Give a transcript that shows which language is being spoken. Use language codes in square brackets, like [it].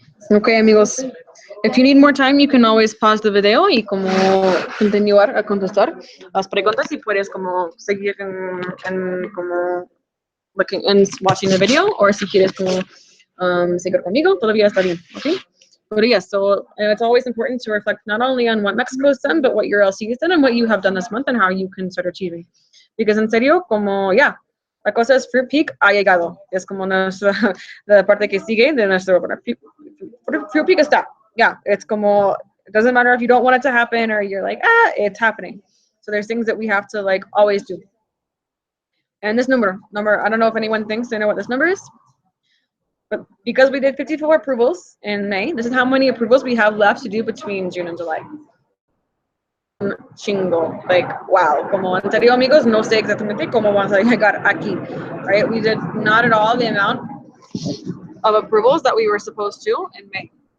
[en] Okay, amigos. If you need more time, you can always pause the video [es] y como continuar a contestar las preguntas y puedes como seguir en como [en] looking and watching the video, or [es] si quieres como seguir conmigo, todavía está bien, [en] okay? But yes, so it's always important to reflect not only on what Mexico has done, but what your LC has done and what you have done this month and how you can start achieving. [es] Because en serio, como ya, la cosa es Fruit Peak ha llegado. Es como nuestra, la parte que sigue de nuestro, Fruit Peak está. [en] Yeah, it's como, it doesn't matter if you don't want it to happen or you're like, it's happening. So there's things that we have to like always do. And this number, I don't know if anyone thinks they know what this number is, but because we did 54 approvals in May, this is how many approvals we have left to do between June and July. [es] Chingo, [en] like wow, [es] como en serio amigos, no sé exactamente cómo vamos a llegar aquí, right? [en] We did not at all the amount of approvals that we were supposed to in May.